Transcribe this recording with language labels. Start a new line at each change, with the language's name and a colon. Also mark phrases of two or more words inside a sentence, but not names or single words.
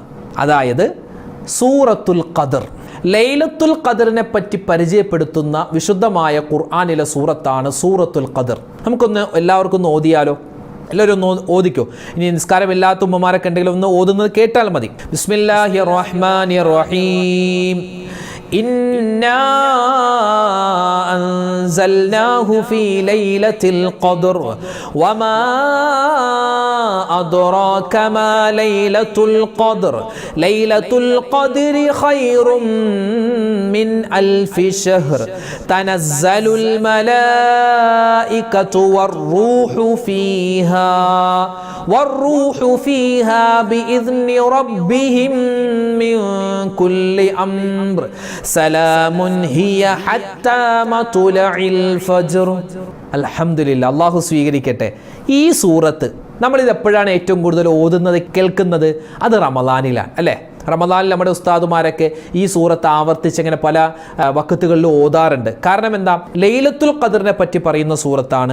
Malayalam: അതായത് സൂറത്തുൽ ഖദർ, ലൈലത്തുൽ ഖദറിനെ പറ്റി പരിചയപ്പെടുത്തുന്ന വിശുദ്ധമായ ഖുർആനിലെ സൂറത്താണ് സൂറത്തുൽ ഖദർ. നമുക്കൊന്ന് എല്ലാവർക്കും ഒന്ന് ഓതിയാലോ? എല്ലാവരും ഒന്ന് ഓദിക്കോ. ഇനി നിസ്കാരമില്ലാത്ത ഉമ്മമാരൊക്കെ ഉണ്ടെങ്കിൽ ഒന്ന് ഓതുന്നത് കേട്ടാൽ മതി.
Arabic: بسم الله الرحمن الرحيم. إنا أنزلناه في ليلة القدر وما أدراك ما ليلة القدر ليلة القدر خير من ألف شهر تنزل الملائكة والروح فيها بإذن ربهم من كل أمر سلام هي حتى مطلع الفجر.
Malayalam: അൽഹംദുലില്ലാഹ്. അല്ലാഹു സ്വീകരിക്കട്ടെ. ഈ സൂറത്ത് നമ്മളിത് എപ്പോഴാണ് ഏറ്റവും കൂടുതൽ ഓതുന്നത്, കേൾക്കുന്നത്? അത് റമദാനിലാണ് അല്ലേ? റമദാനിൽ നമ്മുടെ ഉസ്താദുമാരൊക്കെ ഈ സൂറത്ത് ആവർത്തിച്ചങ്ങനെ പല വഖത്തുകളിൽ ഓതാറുണ്ട്. കാരണം എന്താ? ലൈലത്തുൽ ഖദറിനെ പറ്റി പറയുന്ന സൂറത്താണ്.